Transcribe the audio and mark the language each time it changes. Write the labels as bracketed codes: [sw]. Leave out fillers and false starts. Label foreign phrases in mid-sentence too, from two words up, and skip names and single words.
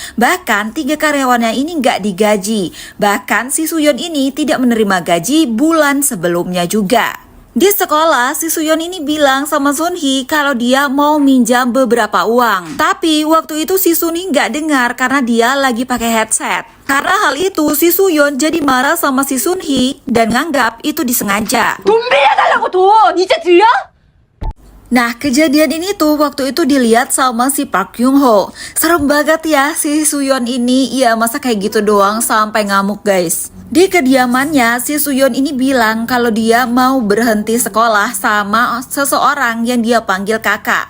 [id] Bahkan 3 karyawannya ini nggak digaji. Bahkan si Suyeon ini tidak menerima gaji bulan sebelumnya juga. Di sekolah, si Suyeon ini bilang sama Sunhee kalau dia mau minjam beberapa uang. Tapi waktu itu si Sunhee nggak dengar karena dia lagi pakai headset. Karena hal itu, si Suyeon jadi marah sama si Sunhee dan nganggap itu disengaja. [ko] 돈 빌려달라고 돈! 이제 들려? [id] Nah, kejadian ini tuh waktu itu dilihat sama si Park Kyung Ho. Serem banget ya si Suyeon ini. Ya masa kayak gitu doang sampai ngamuk guys. Di kediamannya, si Suyeon ini bilang kalau dia mau berhenti sekolah sama seseorang yang dia panggil kakak.